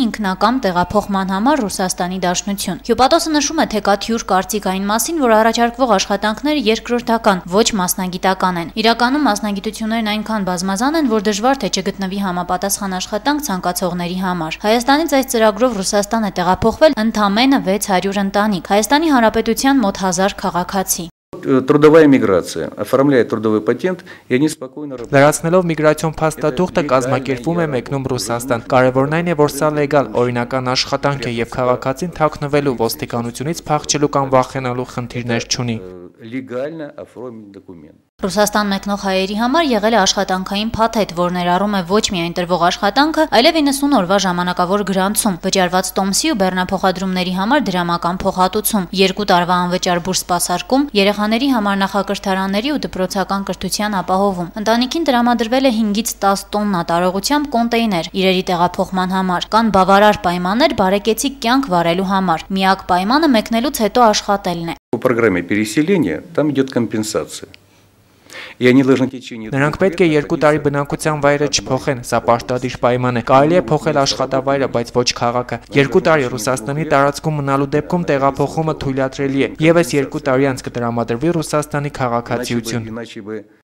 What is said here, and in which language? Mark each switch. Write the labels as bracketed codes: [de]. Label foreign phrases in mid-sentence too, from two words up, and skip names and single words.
[hy] ինքնակամ տեղափոխման համար Ռուսաստանի Դաշնություն։ Հյուպատոսը նշում է, թե կա թյուր կարծիք այն մասին, որ առաջարկվող աշխատանքները երկրորդական, ոչ մասնագիտական են։ Իրականում մասնագիտություններն այնքան բազմազան են, որ դժվար թե չգտնվի համապատասխան աշխատանք ցանկացողների համար։ Հայաստանից այս ծրագրով Ռուսաստան է տեղափոխվել ընդամենը 600 ընտանիք, Հայաստանի Հանրապետության մոտ 1000 քաղաքացի։ [ru] Трудовая миграция оформляет трудовой патент, и они спокойно работают. [hy] Լրացնելով միգրացիոն փաստաթուղթը կազմակերպվում է մեկնում Ռուսաստան։ Կարևորն այն է, որ սա լեգալ օրինական աշխատանք է եւ քաղաքացին թաքնվելու ոստիկանությունից փախչելու կամ վախենալու խնդիրներ չունի։ [ru] Легально оформить документ. [hy] Ռուսաստան մեկնող հայերի համար եղել է աշխատանքային փաթեթ, որ ներառում է ոչ միայն տրվող աշխատանքը, այլև 90 օրվա ժամանակավոր գրանցում, վճարված տոմսի ու բեռնափոխադրումների համար դրամական փոխհատուցում, 2 տարվա անվճար բուրս սպասարկում, երեխաների համար նախակրթարանների ու դպրոցական կրթության ապահովում։ Ընտանիքին տրամադրվել է 5-ից 10 տոննա տարողությամբ կոնտեյներ իրերի տեղափոխման համար։ Կան բավարար պայմաններ բարեկեցիկ կյանք վարելու համար։ Միակ պայմանը մեկնելուց հետո աշխատելն է։ [ru] По программе переселения там идет компенсация. [hy] Նրանք պետք է 2 տարի բնակության վայրը չփոխեն, սա պարտադիր պայման է։ Կարելի է փոխել աշխատավայրը, բայց ոչ քաղաքը։ 2 տարի Ռուսաստանի տարածքում մնալու դեպքում տեղափոխումը թույլատրելի է։ Եվս 2 տարի անց կտրամադրվի Ռուսաստանի քաղաքացիություն։